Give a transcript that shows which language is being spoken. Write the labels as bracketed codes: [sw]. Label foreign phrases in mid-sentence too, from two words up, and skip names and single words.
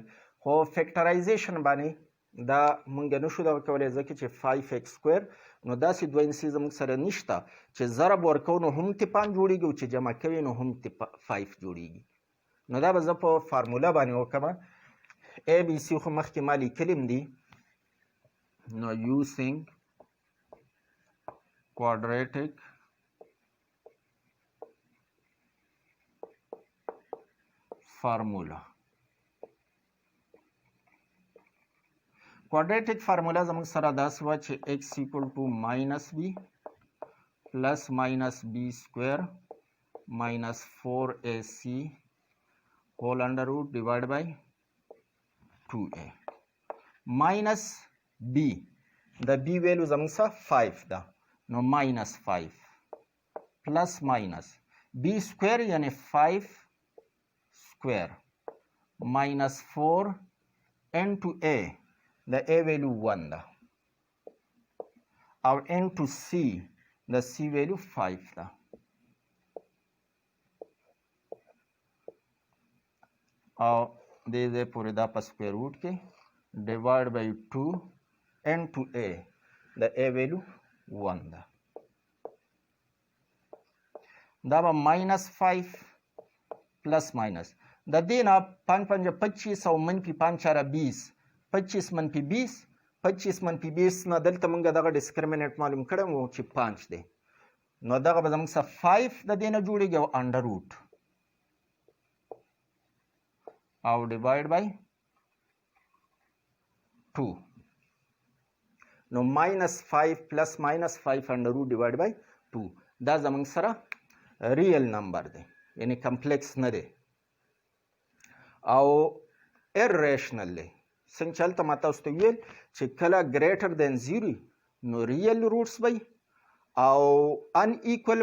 [ps] خو فیکټرایزیشن باندې دا مونږ نشو دغه کولی ځکه چې 5x سکویر نو داسې دوه انسي زموږ سره نشته چې ضرب ورکوو نو هم تې 5 جوړېږي او چې جمع کوي نو هم تې 5 جوړېږي. نو دا به زه په فارموله باندې وکړم. ABC خو مخکې ما لیکلي دي. نو [en] using quadratic formula. quadratic formula [ps] زموږ سره داسې وه چې [en] x equal to minus b plus minus b square minus 4ac whole under root divided by 2a minus b. [ps] د b ویلو زموږ سره 5 ده نو [en] minus 5 plus minus b square [ps] یعنی [en] 5 square minus 4 into a [ps] د a ویلو 1 ده او into c د c ویلو 5 ده او دې ځای پورې دا په [en] square root [ps] کې [en] divide by 2 into a [ps] د a ویلو 1 ده. دا به [en] minus 5 plus minus [ps] د دې نه 5 5 25 او منفي 5 4 20 25 منفي 20 25 منفي 20 نه دلته موږ دغه ډسکریمینیټ معلوم کړی وو چې 5 دی نو دغه به زموږ سره 5 د دې نه جوړېږي او [en] under root [ps] او [en] divide by [ps] 2 نو [en] minus 5 plus minus 5 under root divided by 2 [ps] دا زمونږ سره [en] real number [ps] دی یعنی کمپلیکس نه دی او irrational دی. څنګه چې هلته ما تاسو ته ویل چې کله [en] greater than [ps] 0 نو [en] real roots [ps] وی او [en] unequal